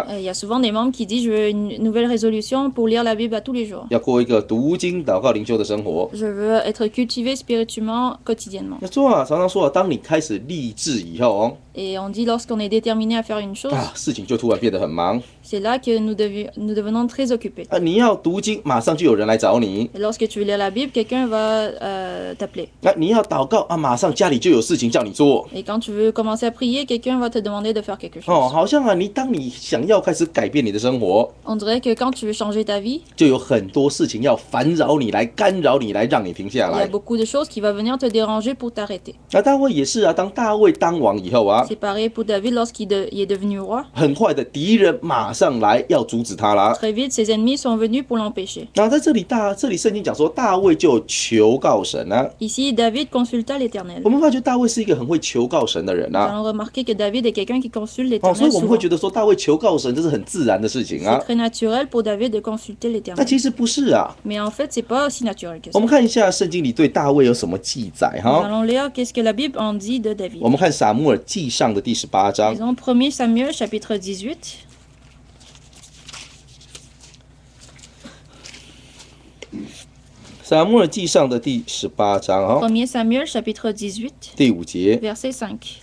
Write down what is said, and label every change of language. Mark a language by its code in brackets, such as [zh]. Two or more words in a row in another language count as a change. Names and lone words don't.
[fr] il y a souvent des membres qui disent je veux une nouvelle résolution pour lire la Bible à tous les jours. [zh] 要过一个读经、祷告、灵修的生活。” [fr] Je veux être cultivé spirituellement quotidiennement. [zh] 常常说当你开始立志以后 [fr] Et on dit lorsqu'on est déterminé à faire une chose, [zh] 事情就突然变得很忙。 [fr] c'est là que nous devenons très occupés. [zh] 你要读经，马上就有人来找你； [fr] Et lorsque tu veux lire la Bible, quelqu'un va t'appeler. [zh] 你要祷告马上家里就有事情叫你做。 [fr] Et quand tu veux commencer commencer à prier, quelqu'un va te demander de faire quelque [zh] 哦， [fr] chose. [zh] 好像啊，当你想要开始改变你的生活， [fr] On dirait que quand tu veux changer ta vie, [zh] 就有很多事情要烦扰你，来干扰你，来让你停下 [fr] il y a [zh] 来。 [fr] beaucoup de choses qui vont venir te déranger pour t'arrêter. [zh] 那大卫也是啊，当大卫当王以后啊， [fr] C'est pareil pour David lorsqu'il il est devenu roi. [zh] 很快的敌人马上来要阻止他啦。 [fr] Très vite, ses ennemis sont venus pour l'empêcher. [zh] 然后在这里圣经讲说，大卫就求告神啊。 [fr] Ici, David consulta l'Éternel. [zh] 我们发觉大卫是一个很会求告神的人 [fr] Nous [zh] 啊。 [fr] allons remarquer que David est quelqu'un qui consulte [zh] 哦，所以 [fr] l'Éternel [zh] 我们会 [fr] souvent. [zh] 觉得说大卫求告神这是很自然的事情 [fr] C'est [zh] 啊。 [fr] très naturel pour David de consulter [zh] 那 [fr] l'Éternel. [zh] 其实不是啊。 [fr] Mais en fait, c'est pas aussi naturel que [zh] 我 [fr] ça. [zh] 们看一下圣经里对大卫有什么记载 [fr] Nous [zh] 哈。 [fr] allons lire qu'est-ce que la Bible en dit de David. [zh] 我们看撒母耳记上的第18章 [fr] Disons 1 Samuel chapitre 18. [zh] 撒母耳记上的第18章哈， [fr] 1 Samuel chapitre 18, [zh] 第5节。 [fr] verset 5.